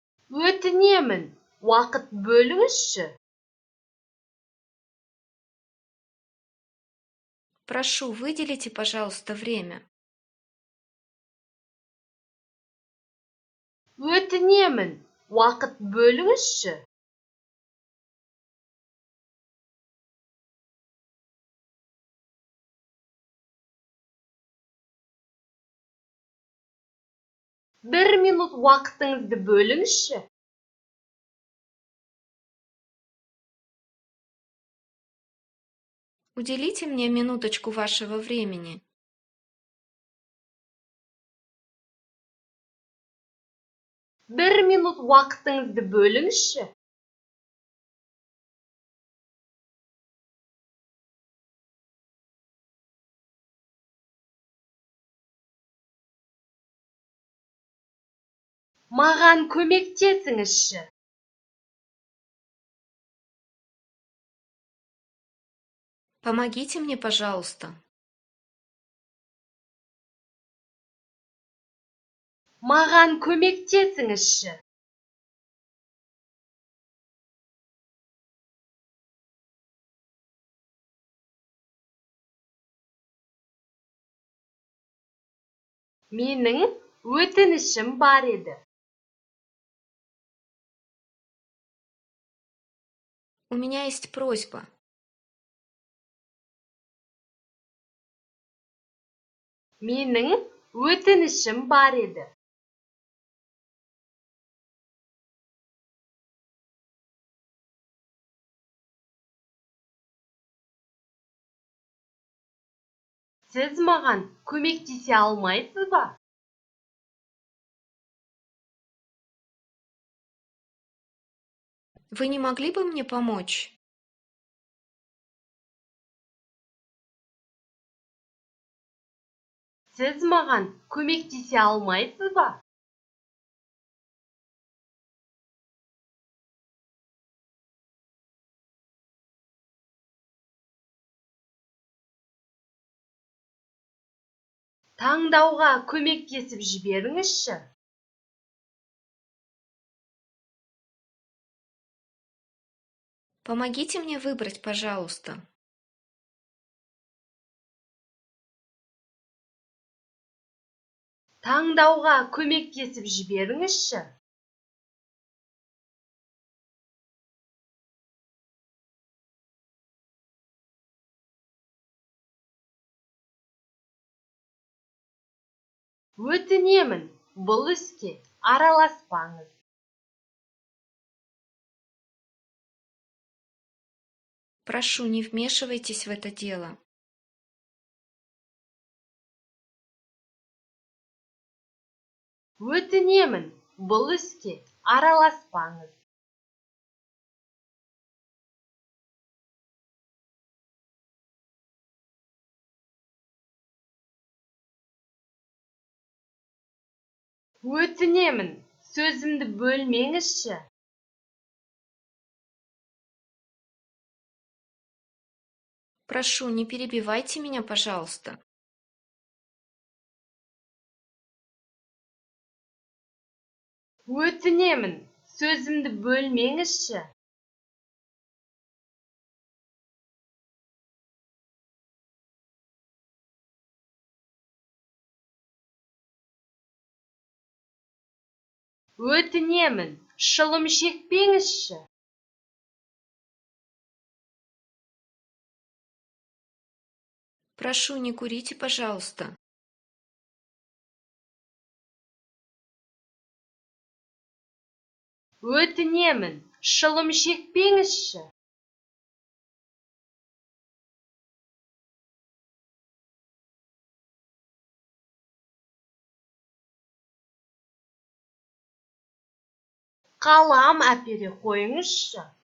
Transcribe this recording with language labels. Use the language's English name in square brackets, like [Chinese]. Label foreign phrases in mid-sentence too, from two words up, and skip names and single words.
[Kazakh] Өтінемін, уақыт бөліңізші. [Russian] Прошу, выделите, пожалуйста, время. [Kazakh] Өтінемін, уақыт бөліңізші. Бір минут уақытыңызды бөліңізші. [Russian] Уделите мне минуточку вашего времени. [Kazakh] Бір минут уақытыңызды бөліңізші. Маған көмектесіңізші. [Russian] Помогите мне, пожалуйста. [Kazakh] Маған көмектесіңізші. Менің өтінішім бар еді. [Russian] У меня есть просьба. [Kazakh] Менің өтінішім бар еді. Сіз маған көмектесе алмайсыз ба? [Russian] Вы не могли бы мне помочь? [Kazakh] Сіз маған көмектесе алмайсыз ба? Таңдауға көмектесіп жіберіңізші. [Russian] Помогите мне выбрать, пожалуйста. [Kazakh] Таңдауға көмектесіп жіберіңізші. Өтінемін, бұл іске араласпаңыз. [Russian] Прошу, не вмешивайтесь в это дело. [Kazakh] Өтінемін, бұл іске араласпаңыз. Өтінемін, сөзімді бөлмеңізші. [Russian] Прошу, не перебивайте меня, пожалуйста. [Kazakh] Өтінемін, сөзімді бөлмеңізші. Өтінемін, шылым шекпеңізші. [Russian] Прошу, не курите, пожалуйста. [Kazakh] Өтінемін, шылым шекпеңізші. Қалам әпере қойыңызшы.